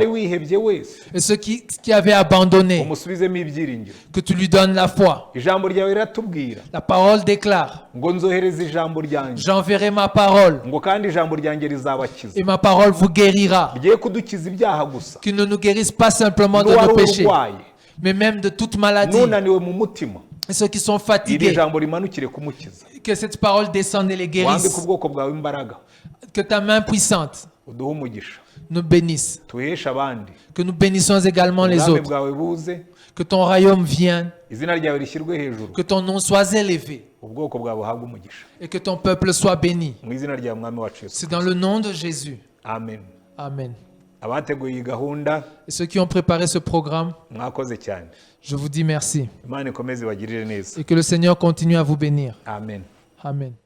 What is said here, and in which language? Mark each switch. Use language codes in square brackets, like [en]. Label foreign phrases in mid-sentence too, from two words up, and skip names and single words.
[rw] uwari wihebye wese [fr] Et ceux qui avaient abandonné, [rw] umusubizemo ibyiringiro. [fr] que tu lui donnes la foi. [rw] Ijambo ryawe riratubwira [fr] La parole déclare, [rw] ngo nzohereze ijambo ryanjye, [fr] j'enverrai ma parole [rw] ngo kandi ijambo ryanjye rizabakiza. [fr] et ma parole vous guérira. [rw] Rigiye kudukiza ibyaha gusa, [fr] Qu'il ne nous guérisse pas simplement de [rw] n'uwari [fr] nos péchés, [rw] urwaye, [fr] mais même de toute maladie. [rw] n'unaniwe mu mutima, [fr] Et ceux qui sont [rw] iri [fr] fatigués, [rw] jambo rimanukire kumukiza. [fr] que cette parole descende et les [rw] wambike [fr] guérisse. [rw] ubwoko bwawe imbaraga, [fr] Que ta main puissante [rw] uduhe umugisha, [fr] nous bénisse. [rw] tuheshe abandi, [fr] Que nous bénissons également les [rw] ubwami [fr] autres. [rw] bwawe buze, [fr] Que ton royaume vienne. [rw] izina ryawe rishyirwe hejuru, [fr] Que ton nom soit élevé. [rw] ubwoko bwawe buhabwe umugisha. [fr] Et que ton peuple soit béni. [rw] Mu izina rya Mwami wacu Yesu. [fr] C'est dans le nom de Jésus. [rw] Amen. [fr] Amen. [rw] Abateguye iyi gahunda [fr] Et ceux qui ont préparé ce programme, [rw] mwakoze cyane. [fr] je vous dis merci. [rw] Imana ikomeze ibagirire neza. [fr] Et que le Seigneur continue à vous bénir. [rw] Amen. [fr] Amen.